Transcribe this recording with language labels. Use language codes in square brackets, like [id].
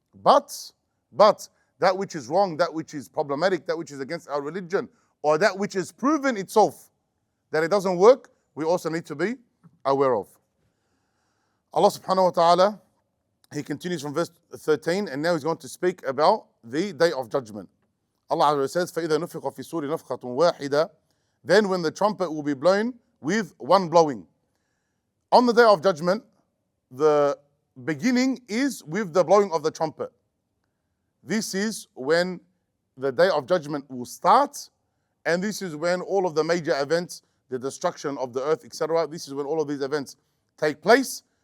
[en] But that which is wrong, that which is problematic, that which is against our religion, or that which has proven itself that it doesn't work, we also need to be aware of. Allah subhanahu wa ta'ala, He continues from verse 13, and now He's going to speak about the Day of Judgment. Allah says, [ar] فَإِذَا نُفِخَ فِي الصُّورِ نَفْخَةٌ وَاحِدَةٌ. [en] Then when the trumpet will be blown with one blowing. On the Day of Judgment, the beginning is with the blowing of the trumpet. This is when the Day of Judgment will start, and this is when all of the major events, the destruction of the earth, etc., this is when all of these events take place.